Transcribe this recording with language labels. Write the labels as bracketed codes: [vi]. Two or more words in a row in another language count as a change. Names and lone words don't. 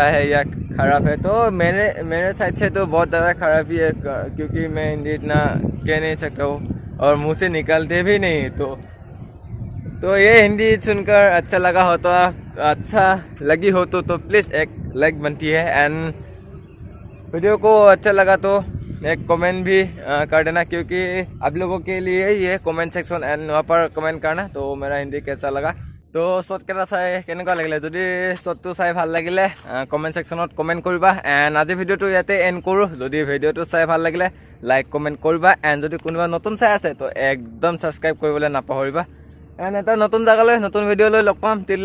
[hi] है या ख़राब है तो मेरे साइड से तो बहुत ज़्यादा ख़राब ही है क्योंकि मैं हिंदी इतना कह नहीं सकता हूँ और मुँह से निकलते भी नहीं तो ये हिंदी सुनकर अच्छा लगा हो तो अच्छा लगी हो तो प्लीज़ एक लाइक बनती है एंड वीडियो को अच्छा लगा तो एक कमेंट भी कर देना, क्योंकि आप लोगों के लिए ये [en] comment section [hi] एंड वहाँ पर कमेंट करना। तो मेरा हिंदी कैसा लगा, तो [as] শ্বৰ্টকেইটা চাই কেনেকুৱা লাগিলে, যদি শ্বৰ্টটো চাই ভাল লাগিলে [en] comment sectionত [as] কমেণ্ট কৰিবা। এণ্ড আজি ভিডিঅ'টো ইয়াতে এণ্ড কৰোঁ। যদি ভিডিঅ'টো চাই ভাল লাগিলে [en] like comment [as] কৰিবা। এণ্ড যদি কোনোবা নতুন চাই আছে তো একদম ছাবস্ক্ৰাইব কৰিবলৈ নাপাহৰিবা। এণ্ড এটা নতুন জেগালৈ নতুন ভিডিঅ'লৈ লগ পাম।